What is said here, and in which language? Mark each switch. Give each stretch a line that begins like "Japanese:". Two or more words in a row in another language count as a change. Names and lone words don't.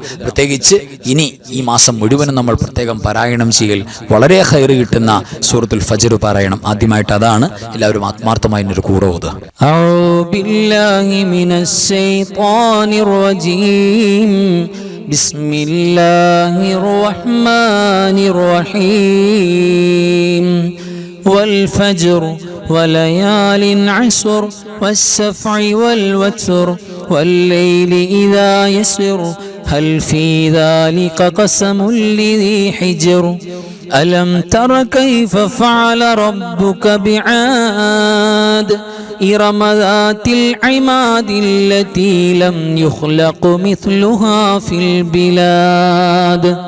Malayalam: പ്രത്യേകിച്ച് ഇനി ഈ മാസം മുഴുവനും നമ്മൾ പ്രത്യേകം പാരായണം ചെയ്യൽ വളരെ ഖൈർ കിട്ടുന്ന സൂറത്തുൽ ഫജ്ർ പാരായണം. ആദ്യമായിട്ട് അതാണ്. എല്ലാവരും ആത്മാർത്ഥമായി ഒരു കൂടെ ഓതുക.
Arabic: بسم الله الرحمن الرحيم. والفجر وليال عشر والسفع والوتر والليل إذا يسر هل في ذلك قسم لذي حجر ألم تر كيف فعل ربك بعاد إرم ذات العماد التي لم يخلق مثلها في البلاد